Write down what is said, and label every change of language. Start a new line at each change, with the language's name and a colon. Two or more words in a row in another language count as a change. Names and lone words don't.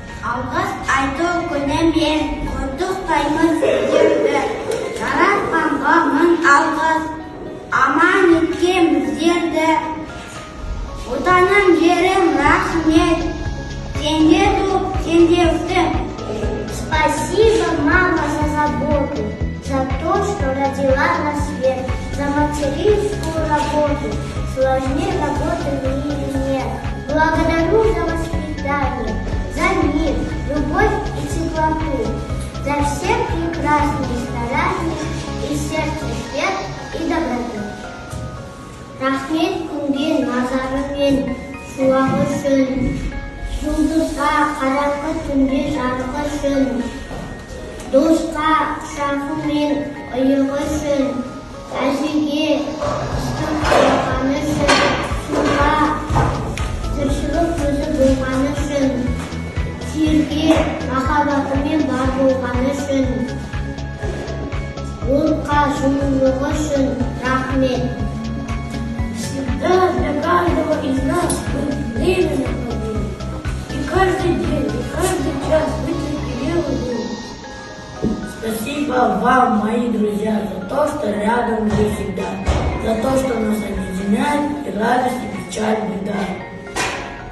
Kazakh: алғыс айту күнімен құттықтаймыз сіздерді. Жаратқанға мың алғыс, аман еткен біздерді. Отаным, жерім, рахмет, сенде туып, сенде өстім.
Russian: Спасибо, мама, за заботу, за то, что родила на свет, за материнскую работу. Сложнее работы в мире нет. Благодарю за воспитание, за мир, любовь и теплоту, за все прекрасные старания и сердце свет и доброту.
Kazakh: Рахмет күнге назарымен шуағы үшін, жұлдызға қараңғы түнде жарығы үшін, досқа құшағы мен иығы үшін, әжеге ыстық болғаны үшін, суға тіршілік көзі болғаны үшін, жерге махаббатымен бар болғаны үшін, отқа жылулығы үшін рахмет.
Russian: Всегда для каждого из нас вы время находили. И каждый день, и каждый час вы терпеливы были. Спасибо вам, мои друзья, за то, что рядом вы всегда, за то, что нас объединяет и радость, и печаль, беда.